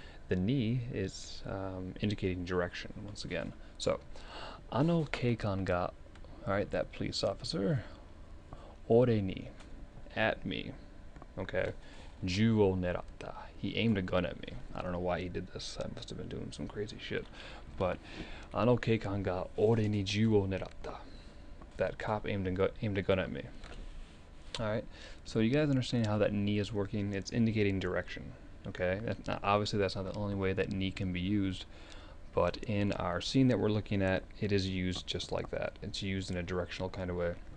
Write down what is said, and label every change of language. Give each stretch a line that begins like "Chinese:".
English: the ni is indicating direction once again. So,
Japanese: あの警官が,
English: alright, that police officer,
Japanese: 俺に,
English: at me, okay,
Japanese: 銃を狙った,
English: he aimed a gun at me. I don't know why he did this. I must have been doing some crazy shit.
Japanese: But, あの警官が俺に銃を狙った.
English: That cop aimed a gun at me. Alright, so you guys understand how that ni is working? It's indicating direction. Okay, obviously that's not the only way that ni can be used, but in our scene that we're looking at, it is used just like that. It's used in a directional kind of way.